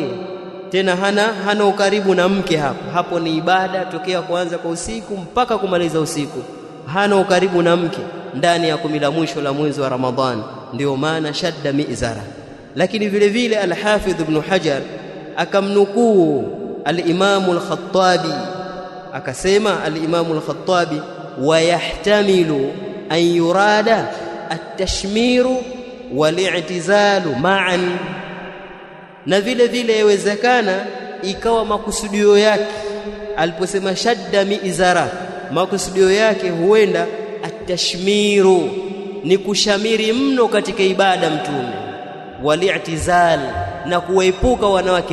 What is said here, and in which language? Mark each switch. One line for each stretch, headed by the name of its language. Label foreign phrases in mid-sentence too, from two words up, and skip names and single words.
Swahili: Tena hana ukaribu na mke hapo ni ibada tokea kuanza kwa usiku mpaka kumaliza usiku, hana ukaribu na mke ndani ya 10 la mwisho la mwezi wa Ramadhani, ndio maana
Arabic: شد مئزره.
Swahili: Lakini vile vile al-Hafidh Ibn Hajar akamnukuu al-Imam al-Khattabi, akasema al-Imam al-Khattabi,
Arabic: ويحتمل أن يراد التشمير والاعتزال معا,
Swahili: na vile vile yawezekana ikawa makusudio yake aliposema
Arabic: شد مئزره,
Swahili: makusudio yake huenda at-tashmiru, ni kushamiri mno katika ibada mtume, wal-i'tizal, na kuepuka wanawake.